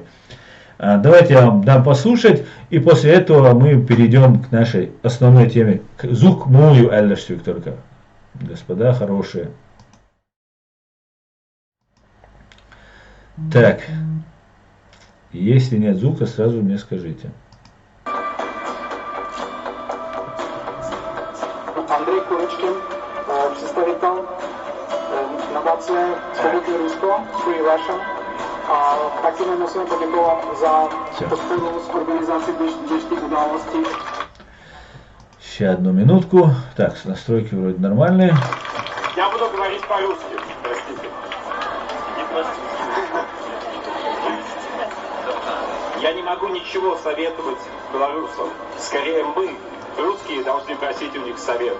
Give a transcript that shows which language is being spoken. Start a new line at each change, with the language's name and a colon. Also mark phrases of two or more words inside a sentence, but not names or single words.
Russian: Давайте я вам дам послушать, и после этого мы перейдем к нашей основной теме. Звук мою, Эллерсвик только, господа хорошие. Так, если нет звука, сразу мне скажите.
Czech: Andrej Kurečkin, představitel nadace Svobodné Rusko, Free Russia. A taky nám musíme poděkovat za podporu z organizaci dnešních událostí.
Russian: Сейчас одну минутку. Так, настройки вроде нормальные. Я буду говорить по-русски, простите. Я не могу ничего советовать белорусам. Скорее мы, русские, должны просить у них совета.